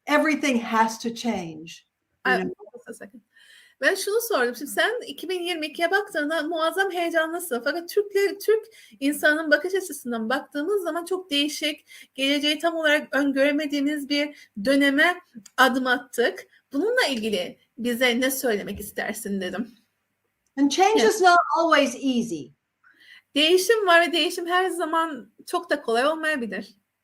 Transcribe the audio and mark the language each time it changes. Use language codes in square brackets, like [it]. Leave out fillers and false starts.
[en] Everything has to change. Just a second. [tr] Ben şunu sordum. Şimdi sen 2022'ye baktığında muazzam heyecanlısın. Fakat Türk insanın bakış açısından baktığımız zaman çok değişik, geleceği tam olarak öngöremediğimiz bir döneme adım attık. Bununla ilgili bize ne söylemek istersin dedim. [en] And change is not always easy. [tr] Değişim var ve değişim her zaman çok da kolay olmayabilir.